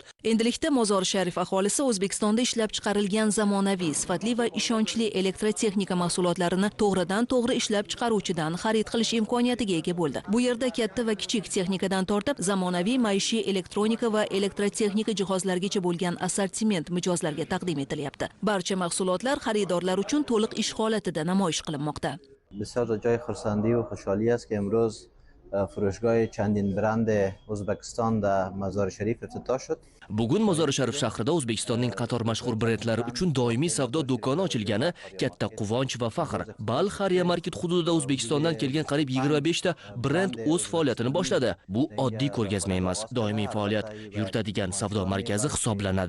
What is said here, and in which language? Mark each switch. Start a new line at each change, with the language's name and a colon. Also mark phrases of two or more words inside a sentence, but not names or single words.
Uzbek: Endilikda Mozori Sharif aholisi O'zbekistonda ishlab chiqarilgan zamonaviy, sifatli va ishonchli elektrotexnika mahsulotlarini to'g'ridan-to'g'ri ishlab chiqaruvchidan xarid qilish imkoniyatiga ega bo'ldi. Bu yerda katta va kichik texnikadan tortib, zamonaviy maishiy elektronika va elektrotexnika jihozlarigacha bo'lgan assortiment mijozlarga taqdim etilyapti. Barcha mahsulotlar xaridorlar uchun to'liq ish holatida namoyish qilinmoqda.
Persian: بسیار جای خرسندی و خوشحالی است که امروز فروشگاه چندین برند ازبکستان در مزار شریف افتتاح شد.
Uzbek: Bugun Mozori Sharif shahrida O'zbekistonning qator mashhur brendlari uchun doimiy savdo do'koni ochilgani katta quvonch va faxr. Balxariya market hududida O'zbekistondan kelgan qariyb 25 ta brend o'z faoliyatini boshladi. Bu oddiy ko'rgazma emas, doimiy faoliyat yuritadigan savdo markazi hisoblanadi.